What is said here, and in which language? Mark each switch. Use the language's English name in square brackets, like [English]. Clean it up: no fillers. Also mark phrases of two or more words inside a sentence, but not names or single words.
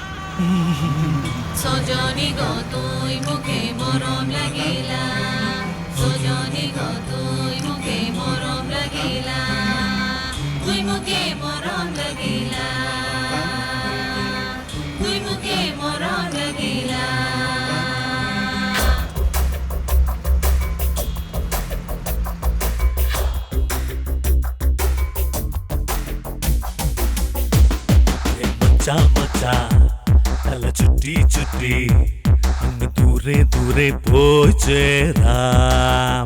[Bangla] সজনী গো তুই মুখে মরম লাগিলা, সজনী গো তুই মুখে মরম লাগিলা, তুই মুখে মরম লাগিলা, তুই মুখে মরম লাগিলা। [Malayalam] മച്ചാ മച്ചാ തല ചുറ്റി ചുറ്റി അങ്ങ് ദൂരെ ദൂരെ പോയി ചേരാം.